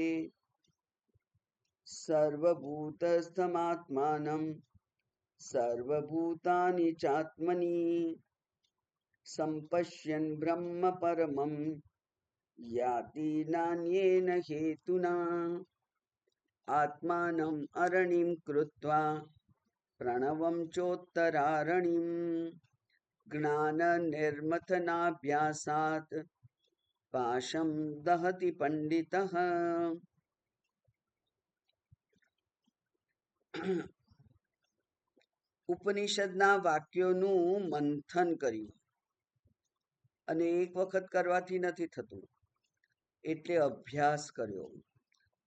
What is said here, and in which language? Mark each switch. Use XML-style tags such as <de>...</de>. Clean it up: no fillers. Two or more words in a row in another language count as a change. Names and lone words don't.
<sa>सर्वभूतस्थमात्मानं सर्वभूतानि चात्मनि सम्पश्यन् ब्रह्म परमं याति नान्येन हेतुना आत्मानम् अरणिं कृत्वा प्रणवं चोत्तरारणिं ज्ञाननिर्मथनाभ्यासात् पाशं दहति पंडितः।</sa> <gu>ઉપનિષદના વાક્યોનું મંથન કર્યું અને એક વખત કરવાથી નથી થતું એટલે અભ્યાસ કર્યો.</gu>